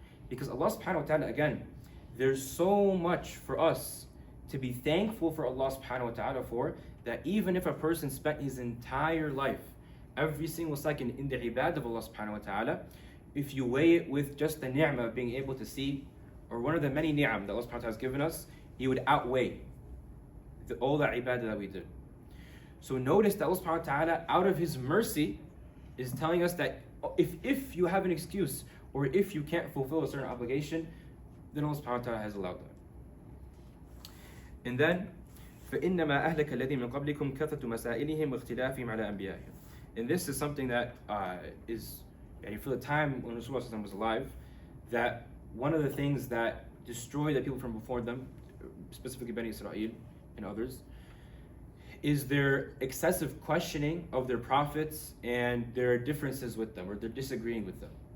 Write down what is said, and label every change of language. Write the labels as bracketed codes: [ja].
[en] Because Allah subhanahu wa ta'ala, again, there's so much for us to be thankful for Allah subhanahu wa ta'ala for, that even if a person spent his entire life, every single second in the ibad of Allah subhanahu wa ta'ala, if you weigh it with just the ni'mah of being able to see, or one of the many ni'am that Allah subhanahu wa ta'ala has given us, He would outweigh all the ibadah that we did. So notice that Allah subhanahu wa ta'ala, out of His mercy, is telling us that if you have an excuse, or if you can't fulfill a certain obligation, then Allah subhanahu wa ta'ala has allowed that. And then, [ar] فَإِنَّمَا أَهْلَكَ الَّذِي مِنْ قَبْلِكُمْ كَثْرَةُ مَسَائِلِهِمْ وَاخْتِلَافِهِمْ عَلَى أَنْبِيَائِهِمْ. [en] And this is something that is, for the time when Rasulullah was alive, that one of the things that destroyed the people from before them, specifically Bani Israel and others, is their excessive questioning of their prophets and their differences with them, or their disagreeing with them.